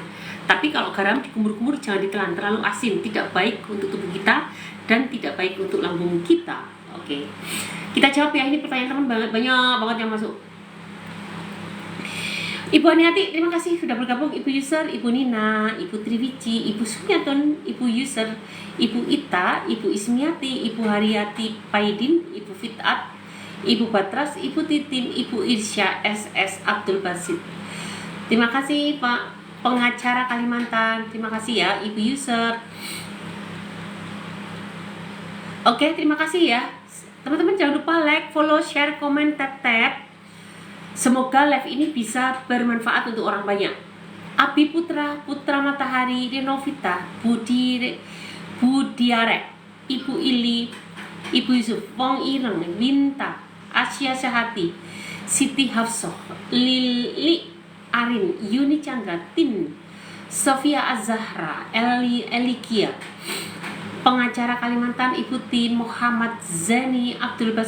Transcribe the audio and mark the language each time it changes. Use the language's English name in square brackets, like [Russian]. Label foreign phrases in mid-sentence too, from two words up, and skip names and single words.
[Indonesian] Tapi kalau garam dikumur-kumur jangan ditelan, terlalu asin, tidak baik untuk tubuh kita dan tidak baik untuk lambung kita. Oke. Kita jawab ya, ini pertanyaan teman banyak banget yang masuk. Ibu Aniati, terima kasih sudah bergabung. Ibu User, Ibu Nina, Ibu Triwici, Ibu Sumiaton, Ibu User, Ibu Ita, Ibu Ismiati, Ibu Haryati Paidin, Ibu Fitat, Ibu Batras, Ibu Titin, Ibu Irsya, SS Abdul Basit. Terima kasih Pak pengacara Kalimantan. Terima kasih ya Ibu User. Oke, terima kasih ya. Teman-teman jangan lupa [English] like, follow, share, [Indonesian] komen, tap. Semoga live ini bisa bermanfaat untuk orang banyak. Abi Putra, Putra Matahari, Renovita, Budiarek, Ibu Ili, Ibu Yusuf, Wong Ireng, Winta, Asia Syahati, Siti Hafsoh, Lili Arin, Yuni Chandra, Tin, Sofia Azahra, Elikia, pengacara Kalimantan Ibu Tin Muhammad Zani Abdul Basit.